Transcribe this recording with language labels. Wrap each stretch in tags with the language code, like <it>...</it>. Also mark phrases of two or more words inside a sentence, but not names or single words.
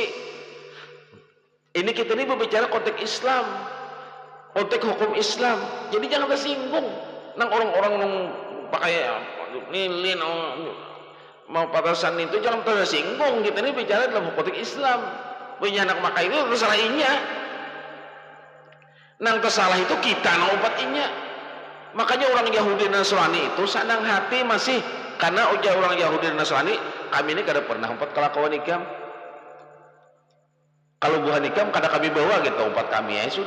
<id>Ini kita ini berbicara konteks Islam, konteks hukum Islam. Jadi jangan tersinggung. Nang orang-orang yang pakai lilin mau patasan itu jangan tersinggung. Kita ini bicara dalam konteks Islam. Punya anak maka itu tersalahnya.</id> <bjn>Nang tersalah itu kita nang upatinya. Makanya orang Yahudi dan Nasrani itu senang hati masih karena ujar orang Yahudi dan Nasrani kami ini kada pernah umpat kelakuan ikam. Kalau bukan ikam kada kami bawa gitu umpat kami ya sudah.</bjn>